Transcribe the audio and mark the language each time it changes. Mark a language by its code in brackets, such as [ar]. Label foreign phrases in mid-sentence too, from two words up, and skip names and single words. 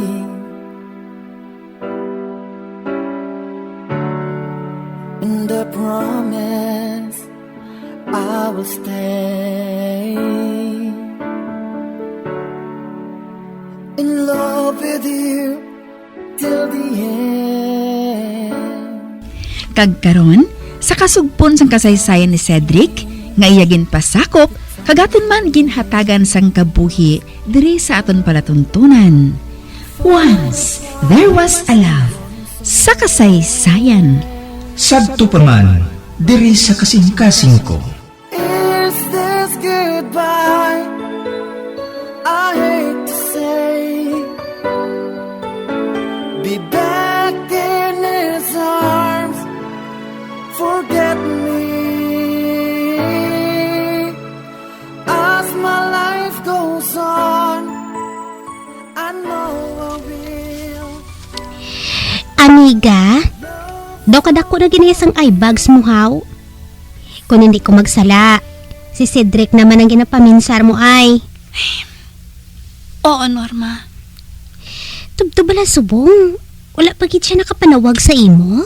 [en] And I promise I will stay in love with you till the end. [hil] Kagkaron, sa kasugpon sang kasaysayan ni Cedric, nga iyagin pasakop, kagaton man ginhatagan sang kabuhi diri sa aton palatuntunan. [en] Once, there was a love. [hil] Sa kasaysayan. Sadto pa man, diri sa kasing-kasing ko. [en] Is this goodbye? I hate to say, be back in his arms, forget me. As my life goes on, I know I will. [hil] Amiga, daw kadako na ginisang eyebags mo haw. Kung hindi ko magsala, si Cedric naman ang ginapaminsar mo ay. Oo, Norma. Tubtubala subong, wala pa gid siya nakapanawag sa imo?